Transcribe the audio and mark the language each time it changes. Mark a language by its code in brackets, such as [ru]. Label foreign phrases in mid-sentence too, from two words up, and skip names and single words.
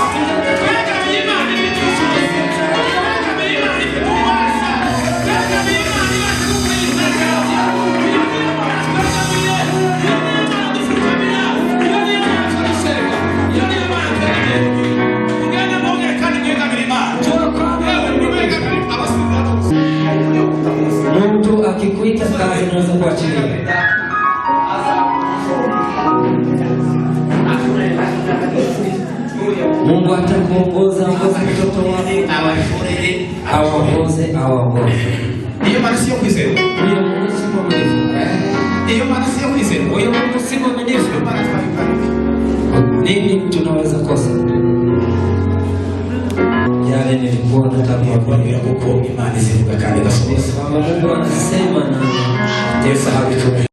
[rw] Twegamiye Imana ibidushoboye. Twegamiye Imana ibidubasha. Twegamiye Imana ibadukwiza kabya. Iyo ni Imana twegamiye. Iyo ni Imana dufukamira. Iyo ni Imana twadusenga. Iyo ni Imana twegamiye. Ugende mwongere kandi mwegamire Imana. [sw] Mtu akikuita kazi unaweza kuachilia. Mungu atakuongoza mtoto wako awaongoze. [rw] Iyo Mana siyo kwizera. [sw] Huyo Mungu si mwaminifu. [rw] Iyo Mana siyo kwizera. [sw] Huyo Mungu si mwaminifu. Nini tunaweza kosa? Yale nilikuwa nataka [rw] kuambia kuko Imana isivuga kandi gasohoza. [sw] Mungu anasema na [rw] Yesu ahabitu.